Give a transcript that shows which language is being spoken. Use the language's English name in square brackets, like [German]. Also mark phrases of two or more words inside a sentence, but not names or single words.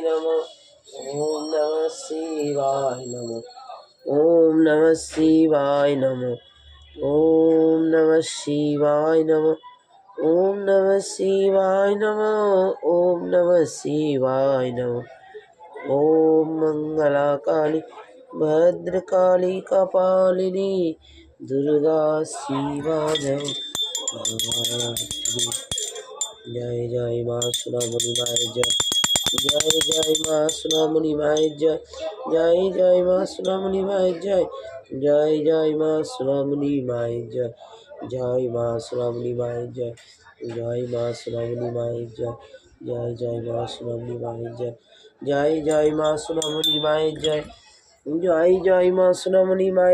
[Sanskrit] नमः ओम नमः शिवाय नमः ओम नमः शिवाय नमः ओम नमः शिवाय नमः ओम नमः शिवाय नमः ओम नमः शिवाय नमः। ओम मंगला काली भद्रकाली कपालिनी दुर्गा शिवा [Hindi] जय जय माँ सोनामणि माय जय जय जय माँ सोनामणि माय जय जय जय माँ सोनामणि माय जय जय जय माँ सोनामणि माय जय जय माँ सोनामणि माय जय जय माँ सोनामणि माय जय जय जय माँ सोनामणि माय जय जय जय माँ सोनामणि माय जय जय जय माँ सोनामणि माय